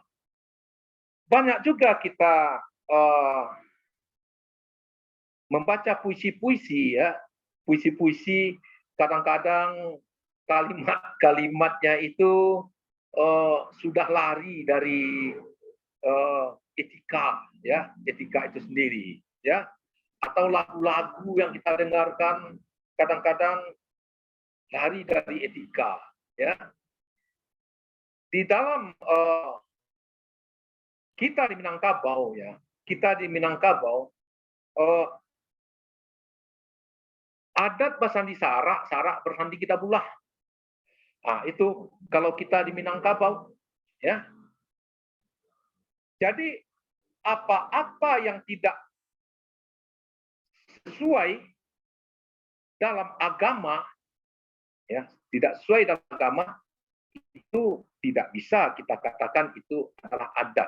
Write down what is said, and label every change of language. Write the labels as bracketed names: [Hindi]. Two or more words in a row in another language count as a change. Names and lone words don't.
[Indonesian] Banyak juga kita membaca puisi-puisi, ya, puisi-puisi kadang-kadang kalimat-kalimatnya itu sudah lari dari etika, ya, etika itu sendiri, ya, atau lagu-lagu yang kita dengarkan kadang-kadang lari dari etika, ya. Di dalam kita di Minangkabau, ya, kita di Minangkabau adat bersandi sarak, sarak bersandi kita bulah. Nah, itu kalau kita di Minangkabau, ya. Jadi apa-apa yang tidak sesuai dalam agama, ya, tidak sesuai dalam agama, itu tidak bisa kita katakan itu adalah adat.